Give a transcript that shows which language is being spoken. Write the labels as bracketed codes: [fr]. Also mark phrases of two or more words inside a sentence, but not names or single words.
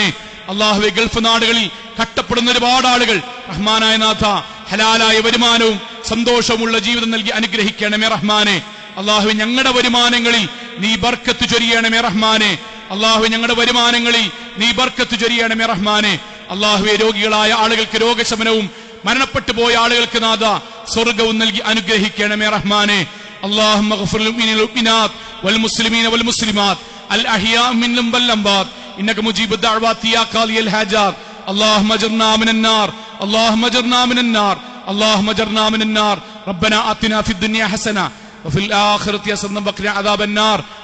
[ml] അള്ളാഹുവേ, ഗൾഫ് നാടുകളിൽ കഷ്ടപ്പെടുന്ന ഒരുപാട് ആളുകൾ റഹ്മാനായ നാഥ ഹലാലായ വരുമാനവും സന്തോഷവുമുള്ള ജീവിതം നൽകി അനുഗ്രഹിക്കണമേ റഹ്മാനെ. അള്ളാഹുവേ, ഞങ്ങളുടെ വരുമാനങ്ങളിൽ നീ ബർക്കത്ത് ചൊരിയണമേ റഹ്മാനെ. അള്ളാഹുവേ, ഞങ്ങളുടെ വരുമാനങ്ങളിൽ നീ ബർക്കത്ത് ചൊരിയണമേ റഹ്മാനെ. അള്ളാഹുവേ, രോഗികളായ ആളുകൾക്ക് രോഗശമനവും മരണപ്പെട്ടു പോയ ആളുകൾക്ക് നാഥ സ്വർഗവും നൽകി അനുഗ്രഹിക്കണമേ റഹ്മാനെ. [ar] اللهم اغفر للمؤمنين والمؤمنات والمسلمين والمسلمات الأحياء منهم والأموات إنك مجيب الدعوات يا قاضي الحاجات. اللهم اجرنا من النار، اللهم اجرنا من النار، اللهم اجرنا من النار. ربنا آتنا في الدنيا حسنة وفي الآخرة حسنة وقنا عذاب النار.